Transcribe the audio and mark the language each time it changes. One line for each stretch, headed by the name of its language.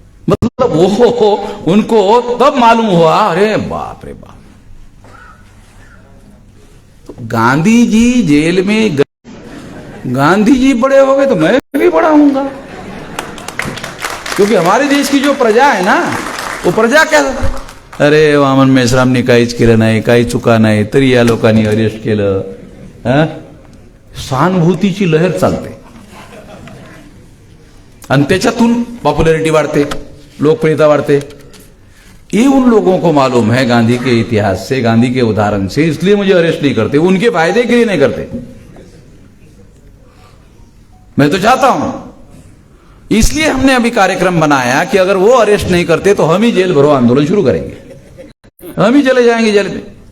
Hindi: मतलब वो उनको तब मालूम हुआ, अरे बाप रे बाप, तो गांधी जी जेल में गांधी जी बड़े हो गए तो मैं भी बड़ा होऊंगा, क्योंकि हमारे देश की जो प्रजा है ना, वो प्रजा क्या,
Marathi: अरे वामन मेश्रामनी काहीच केलं नाही, काही चुका नाही, तरी या लोकांनी अरेस्ट केलं। सहानुभूतीची लहर चालते आणि त्याच्यातून पॉप्युलरिटी वाढते,
Hindi: लोकप्रियता बढ़ते। ये उन लोगों को मालूम है गांधी के इतिहास से, गांधी के उदाहरण से, इसलिए मुझे अरेस्ट नहीं करते, उनके फायदे के लिए नहीं करते। मैं तो चाहता हूं, इसलिए हमने अभी कार्यक्रम बनाया कि अगर वो अरेस्ट नहीं करते तो हम ही जेल भरो आंदोलन शुरू करेंगे, हम ही चले जाएंगे जेल में।